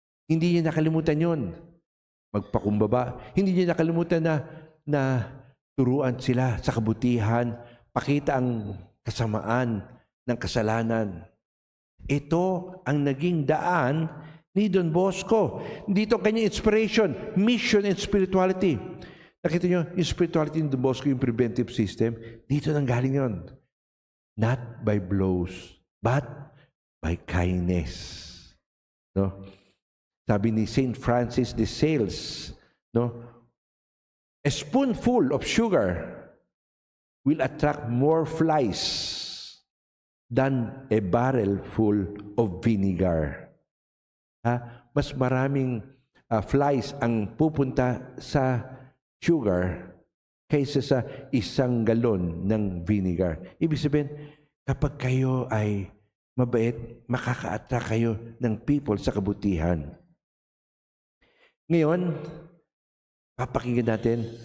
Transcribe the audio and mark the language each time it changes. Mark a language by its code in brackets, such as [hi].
[tl] Hindi niya nakalimutan yon. Magpakumbaba. Hindi niya nakalimutan na turuan sila sa kabutihan, pakita ang kasamaan ng kasalanan. Ito ang naging daan ni Don Bosco. Dito kanyang inspiration, mission and spirituality. Nakita niyo, yung spirituality ni Don Bosco, yung preventive system, dito nang galing yon. [en] Not by blows, but by kindness. No? [tl] Sabi ni [en] St. Francis de Sales, a spoonful of sugar will attract more flies than a barrel full of vinegar. [tl] Mas maraming flies ang pupunta sa sugar kaysa sa isang galon ng vinegar. Ibig sabihin, kapag kayo ay mabait, makaka-attract kayo ng people sa kabutihan. Ngayon, Papakinggan natin.